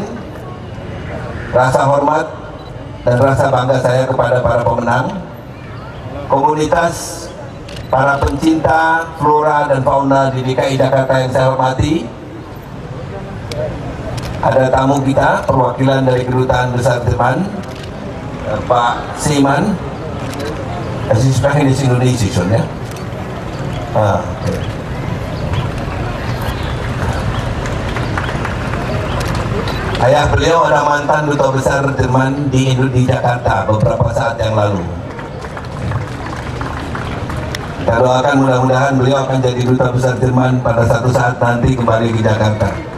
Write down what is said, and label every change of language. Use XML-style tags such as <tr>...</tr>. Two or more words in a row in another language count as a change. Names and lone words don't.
<id>Rasa hormat dan rasa bangga saya kepada para pemenang. Komunitas para pencinta flora dan fauna di DKI Jakarta yang saya hormati. Ada tamu kita, perwakilan dari Kedutaan Besar Jerman, Pak Seeman.</id> <de>Sie sprechen jetzt Indonesisch schon,</de> <id>ya? Okay. Ayah beliau ada mantan Duta Besar Jerman di Jakarta beberapa saat yang lalu. Kita doakan mudah-mudahan beliau akan jadi Duta Besar Jerman pada satu saat nanti kembali ke Jakarta.</id>